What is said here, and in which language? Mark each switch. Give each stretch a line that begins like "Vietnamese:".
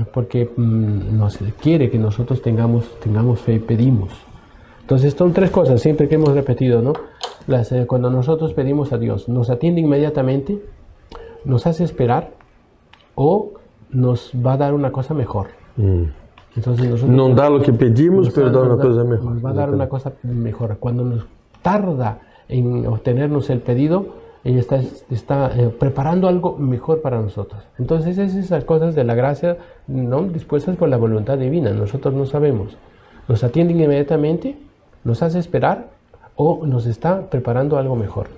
Spanish: Porque nos quiere que nosotros tengamos fe, pedimos. Entonces son tres cosas siempre que hemos repetido, ¿no? Cuando nosotros pedimos a Dios, nos atiende inmediatamente, nos hace esperar o nos va a dar una cosa mejor. Entonces nosotros
Portuguese: não dá o que pedimos, pero dá uma coisa melhor.
Spanish: Nos va a dar una cosa mejor. Cuando nos tarda en obtenernos el pedido, ella está preparando algo mejor para nosotros. Entonces esas cosas de la gracia, ¿no?, dispuestas por la voluntad divina, nosotros no sabemos. Nos atienden inmediatamente, nos hace esperar o nos está preparando algo mejor.